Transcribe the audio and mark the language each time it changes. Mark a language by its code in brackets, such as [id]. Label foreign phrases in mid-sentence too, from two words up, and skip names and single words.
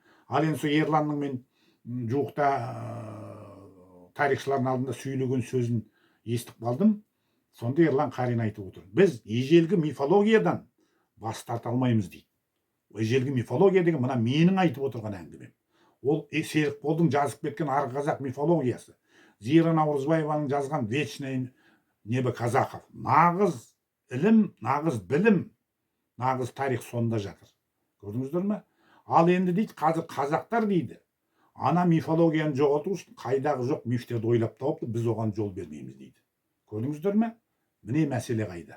[kk] Ал енді сол Ерланның мен жуықта тарихшылардың алдында сөйлеген сөзін естіп қалдым. Сонда Ерлан Қарин айтып отыр. Біз ежелгі мифологиядан бас тарта алмаймыз дейді. Ежелгі мифология деген мына менің айтып отырған әңгімем. Ол Серікболдың жазып кеткен арғы қазақ мифологиясы. Зира Наурызбаеваның жазған Вечное небо казахов. Нағыз ілім, нағыз білім, нағыз тарих сонда жатыр. Көрдіңіздер ме? Ал енді дейді, қазір қазақтар дейді, ана мифологияны жоғалту үшін қайдағы жоқ мифтерді ойлап тауыпты, біз оған жол бермейміз дейді. Көрдіңіздер ме? Міне мәселе қайда.